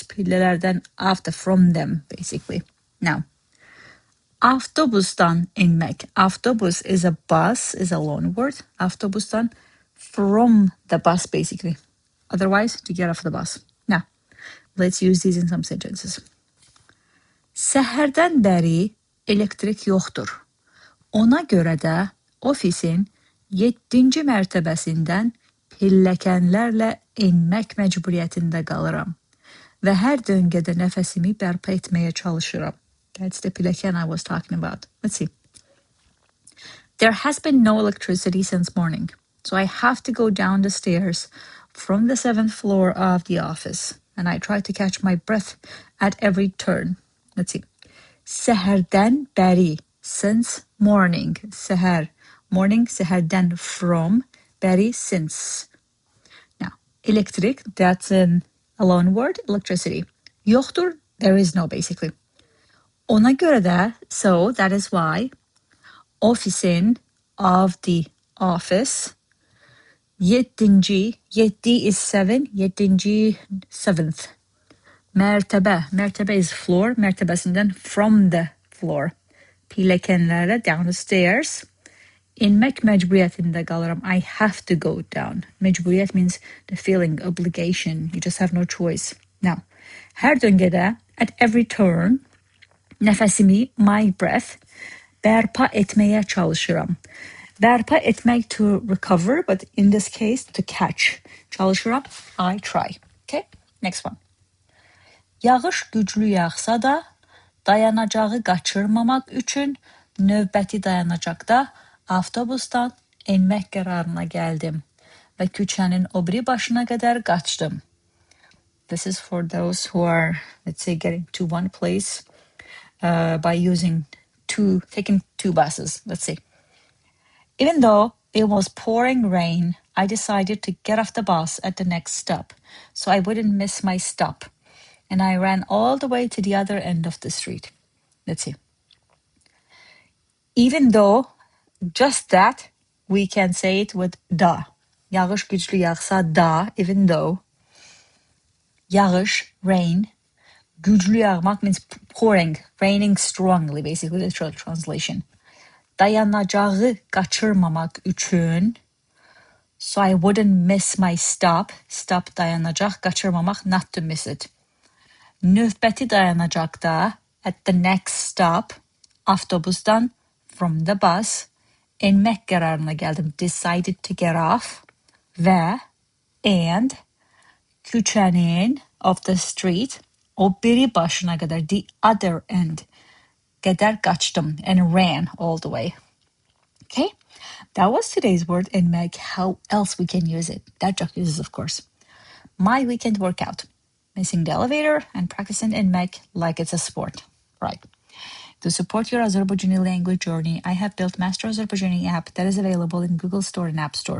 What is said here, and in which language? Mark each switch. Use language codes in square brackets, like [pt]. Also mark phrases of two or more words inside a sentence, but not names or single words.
[en] Pillələrdən after, from them, basically. Now, [az] Avtobusdan ENMÄK. [en] Avtobus is a bus, is a loan word. Avtobusdan, from the bus, basically. Otherwise, to get off the bus. Now, let's use these in some sentences. [az] Səhərdən bəri elektrik yoxdur. Ona görə də ofisin yeddinci mərtəbəsindən pilləkənlərlə enmək məcburiyyətində qalıram və hər döngədə nəfəsimi bərpa etməyə çalışıram. [en] That's the pilləkən I was talking about. Let's see. There has been no electricity since morning, so I have to go down the stairs from the 7th floor of the office, and I try to catch my breath at every turn. Let's see. [az] Səhərdən bəri, [en] since morning. Səhər, morning, səhərdən from, bəri, since. Now, elektrik, that's a loan word, electricity. Yoxdur, there is no, basically. [az] Ona görə də, [en] so that is why, ofisin, of the office, yeddinci, yeddi is 7, yeddinci, 7th. Mərtəbə is floor, mərtəbəsindən from the floor. Pilləkənlərlə, down the stairs. [az] ENMƏK məcburiyyətində qalıram. [en] I have to go down. Məcburiyyət means the feeling, obligation. You just have no choice. Now, [az] hər döngədə, [en] at every turn, nəfəsimi, my breath, [az] bərpa etməyə çalışıram. Bərpa etmək [en] to recover, but in this case, to catch. Çalışıram, I try. Okay, next one. [az] Yağış güclü yağsa da dayanacağı qaçırmamaq üçün növbəti dayanacaqda avtobusdan enmək qərarına gəldim və küçənin o biri başına qədər qaçdım. [en] This is for those who are, let's say, getting to one place by taking two buses, let's say. Even though it was pouring rain, I decided to get off the bus at the next stop so I wouldn't miss my stop. And I ran all the way to the other end of the street. Let's see. Even though, just that, we can say it with da. [az] Yağış güclü yağsa da, [en] even though. Yağış, rain. [az] Güclü yağmak [en] means pouring, raining strongly, basically, literal translation. [az] Dayanacağı qaçırmamaq üçün, [en] so I wouldn't miss my stop. [az] Stop dayanacaq, qaçırmamaq, [en] not to miss it. [az] Növbəti dayanacaqda, [en] at the next stop, avtobusdan, from the bus, [az] enmək qərarına gəldim, [en] decided to get off, və, and, küçənin, of the street, [az] o biri başına qədər, [en] the other end, [az] qədər qaçdım, [en] and ran all the way. Okay, that was today's word, ENMÄK. How else we can use it? That joke uses, of course. My weekend workout. Missing the elevator and practicing ENMÄK like it's a sport. Right. To support your Azerbaijani language journey, I have built Master Azerbaijani app that is available in Google Store and App Store.